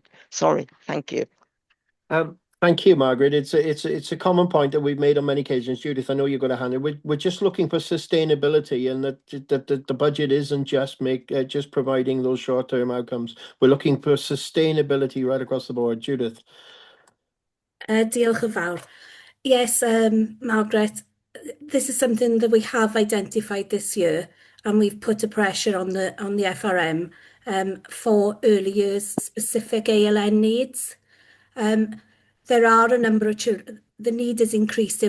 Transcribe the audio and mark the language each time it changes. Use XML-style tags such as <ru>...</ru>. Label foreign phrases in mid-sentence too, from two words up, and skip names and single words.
<en>Sorry, thank you. Thank you, Margaret. It's a common point that we've made on many occasions. Judith, I know you've got a hand. We're just looking for sustainability, and that the budget isn't just providing those short-term outcomes. We're looking for sustainability right across the board. Judith.</en> <cy>Diolch yn fawr.</cy> <en>Yes, Margaret, this is something that we have identified this year, and we've put a pressure on the FRM for early years specific ALN needs. There are a number of children, the need is increasing.</en>